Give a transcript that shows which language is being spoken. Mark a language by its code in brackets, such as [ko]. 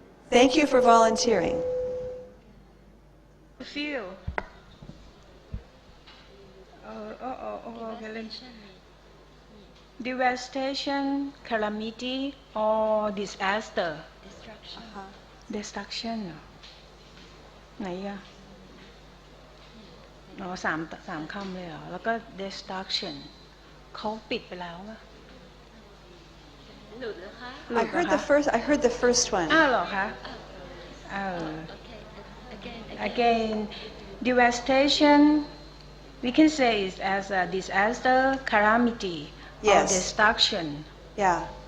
[en] Thank you for volunteering. Feel. Devastation, calamity, or disaster. Destruction. [th] ไหนอะสามคำเลยเหรอ แล้วก็ destruction เขาปิดไปแล้วอะ [en] I heard the first one. [th] อ้าวเหรอคะ [en] Again, devastation, we can say it as a disaster, calamity, or Yes. destruction. Yeah.